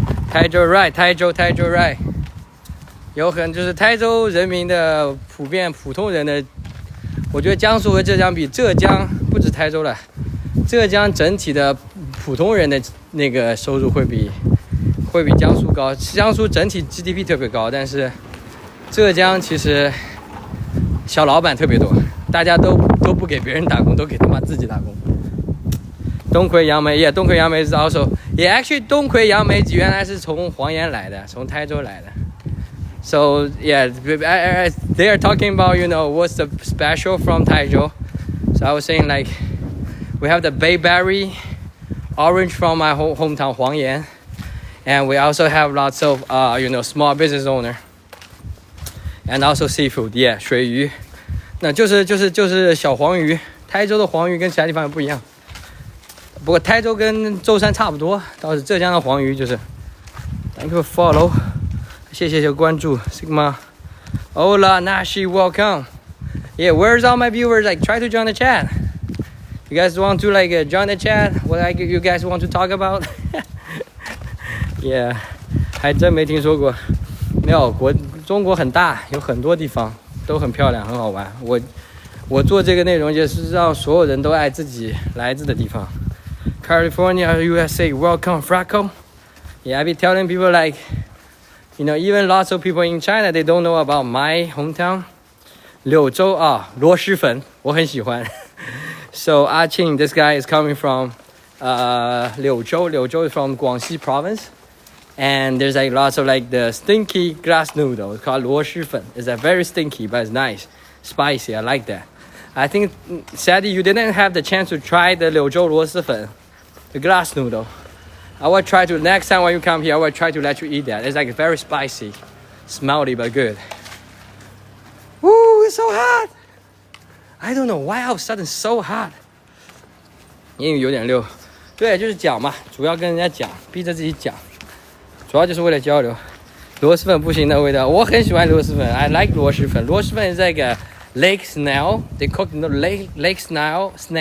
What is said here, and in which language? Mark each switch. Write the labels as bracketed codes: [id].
[en] 台州 right, 台州 right. [zh] 有就是台州人民的普通人的，我觉得江苏和浙江比，浙江不止台州了，浙江整体的普通人的那个收入会比江苏高。江苏整体 GDP 特别高，但是浙江其实小老板特别多。大家都不给别人打工，都给他妈自己打工。东魁杨梅，也东魁杨梅是 [en] also， [zh] 也 [en] actually [zh] 东魁杨梅原来是从黄岩来的，从台州来的。 [en] So yeah, they are talking about, you know, what's the special from Taizhou. So I was saying like, we have the bayberry, orange from my hometown Huangyan, and we also have lots of you know, small business owner, and also seafood. Yeah, [zh] 水鱼。那就是小黄鱼，台州的黄鱼跟其他地方也不一样。不过台州跟舟山差不多，倒是浙江的黄鱼就是 [en] Thank you for follow. [zh] 谢谢关注 [en] Sigma. [es] Hola [en] Nashi, welcome. Yeah, where's all my viewers? Like, try to join the chat. You guys want to like join the chat? What you guys want to talk about? Yeah, [zh] 还真没听说过。没有，中国很大，有很多地方都很漂亮，很好玩。我做这个内容就是让所有人都爱自己来自的地方。 [en] California, USA, welcome, Franco. Yeah, I be telling people like, you know, even lots of people in China, they don't know about my hometown. [zh] 柳州啊，螺蛳粉，我很喜欢。 [en] So Ah Qing, this guy is coming from 柳州. Liuzhou is from Guangxi province. And there's like lots of like the stinky glass noodle. It's called 螺蛳粉. It's very stinky, but it's nice. Spicy, I like that. I think, sadly, you didn't have the chance to try the Liuzhou 螺蛳粉, the glass noodle. I will try to, next time when you come here, I will try to let you eat that. It's like very spicy, smelly, but good. Woo, it's so hot. I don't know why all of a sudden so hot. [zh] 英语有点溜。对，就是讲嘛，主要跟人家讲，逼着自己讲，主要就是为了交流。螺蛳粉不行的味道，我很喜欢螺蛳粉。 [en] I like 螺蛳粉。螺蛳粉 is like a lake snail. They cook the lake snail.